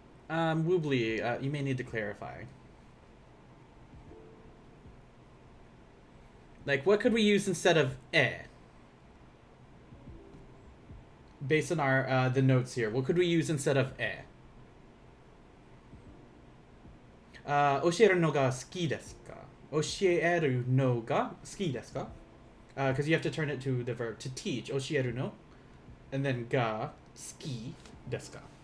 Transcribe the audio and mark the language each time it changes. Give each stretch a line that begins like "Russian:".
English: Woobly, you may need to clarify. Like, what could we use instead of e? Based on our the notes here, what could we use instead of e?
Japanese: 教えるのが好きですか?教えるのが好きですか?
English: Because you have to turn it to the verb to teach.
Japanese: 教えるの
English: and then
Japanese: が好きですか?